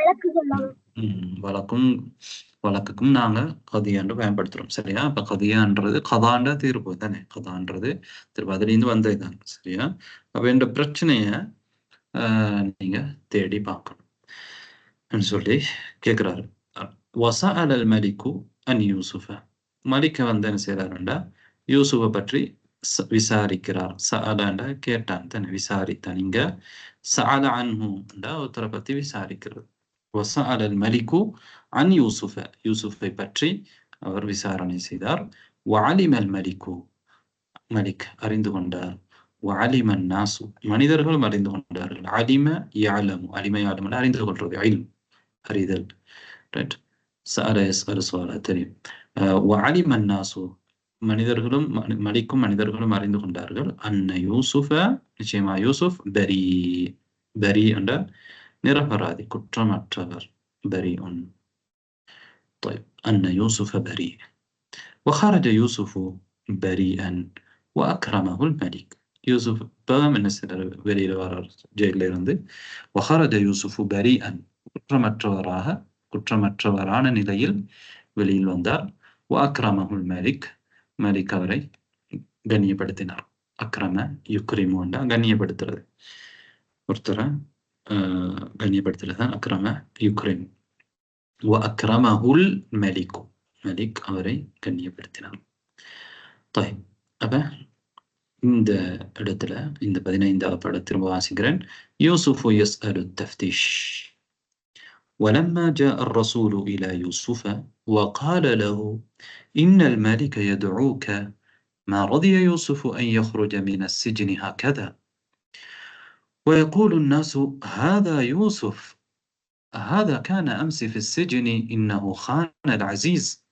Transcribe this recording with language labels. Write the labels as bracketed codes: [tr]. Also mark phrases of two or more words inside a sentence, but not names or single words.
[ta] வழக்குக்கும் நாங்க கதியாண்டு பயன்படுத்துறோம். சரியா? அப்ப கதியான்றது கதாண்ட தீர்ப்பு தானே. கதான்றது தீர்ப்பு, அதுலேருந்து வந்ததுதான். சரியா? அப்ப இந்த பிரச்சனைய நீங்க தேடி பார்க்கணும் சொல்லி கேட்கிறாரு. [ar] وسأل الملك عن يوسف, [ta] மலிக்க வந்து என்ன செய்யறாருண்டா யூசுஃபை பற்றி விசாரிக்கிறார். சஅலண்டா கேட்டான் தானே, விசாரித்தான். இங்க [ar] سأل عنه [ta] ஒருத்தரை பத்தி விசாரிக்கிறது. [ar] وسأل الملك عن يوسف, [ta] யூசுஃபை பற்றி அவர் விசாரணை செய்தார். [ar] وعلم الملك, [ta] மலிக் அறிந்து கொண்டார். [ar] وعلم الناس, [ta] மனிதர்களும் அறிந்து கொண்டார்கள். [ar] علم يعلم, علم يعلم [ta] அறிந்து கொள்றது, [ar] علم [ta] அறிதல். ரைட். [ar] سأل يسأل سؤال தெரியும். وعلم الناس, [ta] மனிதர்களும் மலிக்கும் மனிதர்களும் அறிந்து கொண்டார்கள். அன்ன யூசுஃப, நிச்சயமா யூசுப் பரி, பரி என்ற நிரபராதி, குற்றமற்றவர். [ar] بريء. طيب أن يوسف بريء وخرج يوسف بريئا وأكرمه الملك. [ta] யூசுப் من வெளியில வரார் ஜெயில இருந்து. [ar] وخرج يوسف بريئا, [ta] குற்றமற்றவரான நிலையில் வெளியில் வந்தார். [ar] وأكرمه الملك, [ta] மலிக் அவரை கண்ணியப்படுத்தினார். [ar] أكرم يكرم [ta] என்றா கண்ணியப்படுத்துறது, ஒருத்தரை கண்ணியப்படுத்துறது [ar] أكرم يكرم. وأكرمه الملك, [ta] மலிக் அவரை கண்ணியப்படுத்தினார். طيب அப்ப இந்த இடத்துல இந்த 15வது பாடம் திரும்ப வாசிக்கிறேன். [ar] يوسف يسأل تفتيش. ولما جاء الرسول إلى يوسف وقال له إن الملك يدعوك ما رضي يوسف أن يخرج من السجن هكذا ويقول الناس هذا يوسف، هذا كان أمس في السجن إنه خان العزيز،